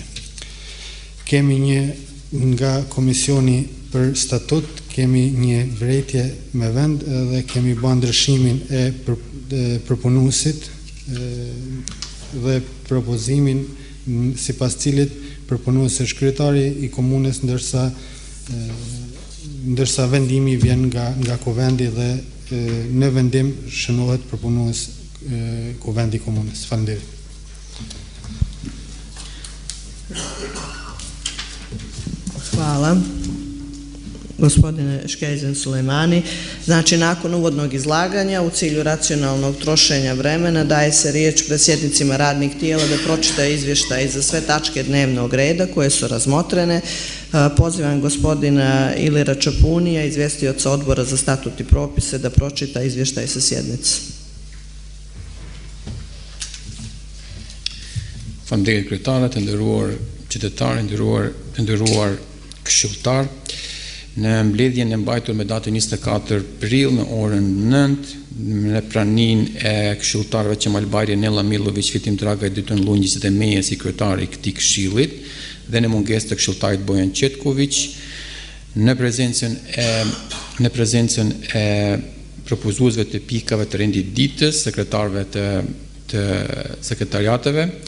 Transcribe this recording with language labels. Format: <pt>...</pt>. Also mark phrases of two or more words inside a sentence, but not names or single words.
<sq>Kemi një nga Komisioni për Statut, kemi një vërejtje me vend dhe kemi bërë ndryshimin e përpunuesit dhe propozimin sipas cilit përpunuesi është kryetari i komunës, ndërsa vendimi vjen nga Kuvendi dhe në vendim shënohet përpunues Kuvendi i komunës. Faleminderit.</sq> <sr>Hvala. Gospodine Škelzen Sulejmani, znači nakon uvodnog izlaganja u cilju racionalnog trošenja vremena daje se riječ predsjednicima radnih tijela da pročitaju izvještaj za sve tačke dnevnog reda koje su razmotrene. Pozivam gospodina Ilira Čapunija, izvjestioca Odbora za statut i propise, da pročita izvještaj sa sjednice.</sr> <sq>Faleminderit kryetare, të nderuar qytetarë, të nderuar këshilltar. në mbledhjen e mbajtur me datën 24 prill në orën 9 në praninë e këshilltarëve Qemal Bajri, Nella Millović, Fitim Draga, Dyton Lungjis dhe meje si kryetari i këtij këshillit dhe në mungesë të këshilltarit Bojan Qetković, në prezencën e propozuesve të pikave të rendit ditës, sekretarëve të sekretariateve,</sq>